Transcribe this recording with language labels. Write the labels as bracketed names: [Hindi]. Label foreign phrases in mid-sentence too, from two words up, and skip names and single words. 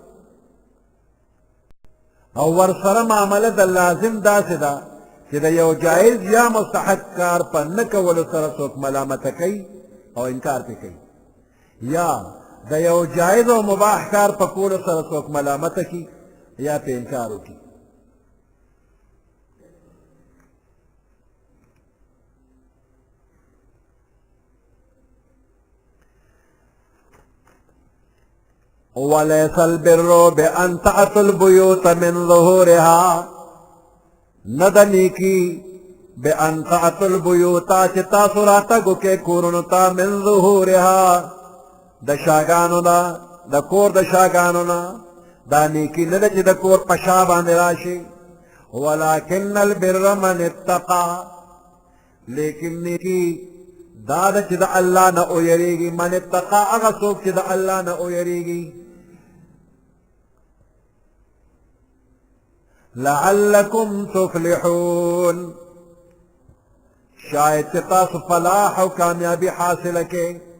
[Pashto] او ورسره معامله د لازم داسې ده چې د یو جایز یا مستحب کار په نه کولو سره څوک ملامته کوي او انکار پې کوي، یا د یو جایز او مباح کار په کولو سره څوک ملامته کوي یا پې انکار وکړي. [Arabic] وَلَيْسَ الْبِرُّ بِأَنْ تَأْتُوا الْبُيُوتَ مِنْ ظُهُورِهَا، [Pashto] ند نیکی [Arabic] بِأَنْ تَأْتُوا الْبُيُوتَ [Pashto] چې تاسو راتګ وکئ کورونو ته [Arabic] مِنْ ظُهُورِهَا [Pashto] د شاګانو نه، د کور د شاګانو نه. دا نیکی نه ده چې د کور په شا باندې راشي. [Arabic] وَلَكِنَّ الْبِرَّ مَنِ اتَّقَى، [Pashto] لیکن نیکی دا ده چې د الله نه ویریږي. [Arabic] من اتقا [Pashto] هغه څوک چې د الله نه ویریږي. [Arabic] لعلکم تفلحون، [Pashto] شاید چې تاسو فلاح او کامیابی حاصله کړئ.